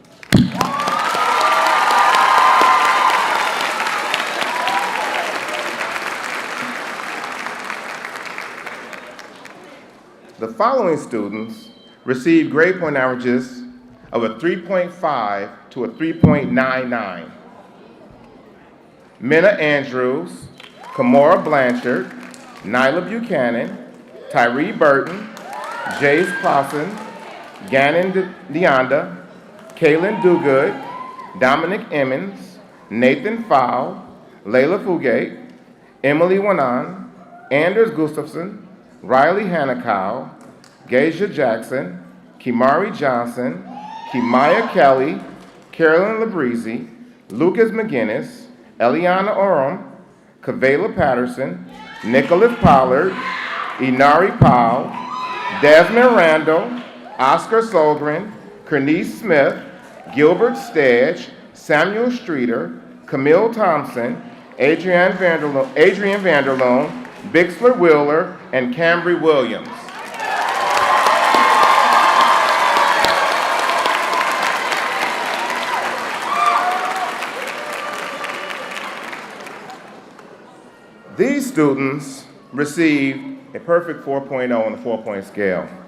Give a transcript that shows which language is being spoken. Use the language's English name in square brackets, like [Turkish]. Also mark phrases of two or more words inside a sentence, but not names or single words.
[English] The following students received grade point averages of a 3.5 to a 3.99. Minna Andrews, Kamora Blanchard, Nyla Buchanan, Tyree Burton, Jace Clausen, Gannon Deonda, Kaylin Dugood, Dominic Emmons, Nathan Fowl, Layla Fugate, Emily Wanan, Anders Gustafson, Riley Hannakow, Geisha Jackson, Kimari Johnson, Kimaya Kelly, Carolyn Labrizzi, Lucas McGinnis, Eliana Oram, Kavela Patterson, Nicholas Pollard, Inari Powell, Desmond Randall, Oscar Solgren, Kernice Smith, Gilbert Stedge, Samuel Streeter, Camille Thompson, Adrian Vanderloon, Bixler Wheeler, and Cambry Williams. These students received a perfect 4.0 on the 4-point scale.